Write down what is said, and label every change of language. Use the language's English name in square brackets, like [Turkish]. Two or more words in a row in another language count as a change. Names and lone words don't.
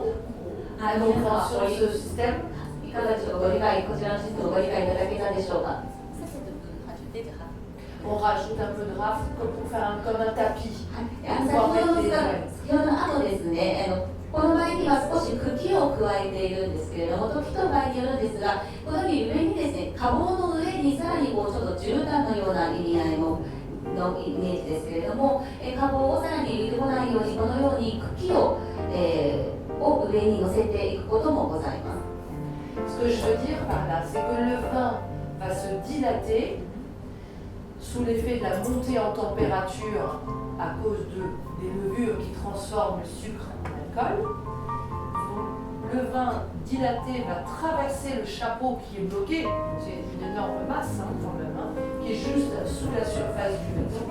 [Japanese] はい、 [French] On comprend sur ce système? [Japanese] いかがでしょうか、ご理解、こちらのシステムご理解いただけたでしょうか。 [French] On rajoute un peu de rafle comme pour faire comme un tapis. [Japanese] 先ほどの後ですね、この場合には少し茎を加えているんですけれども、時と場合によるんですが、このように上にですね、花房の上にさらにこうちょっと絨毯のような意味合いのイメージですけれども、花房をさらに入れてこないようにこのように茎を上に乗せていくこともございます。 [French] Ce que je veux dire par là, c'est que le vin va se dilater sous l'effet de la montée en température à cause des levures qui transforment le sucre en alcool. le vin dilaté va traverser le chapeau qui est bloqué, c'est une énorme masse quand même, qui est juste sous la surface du bateau.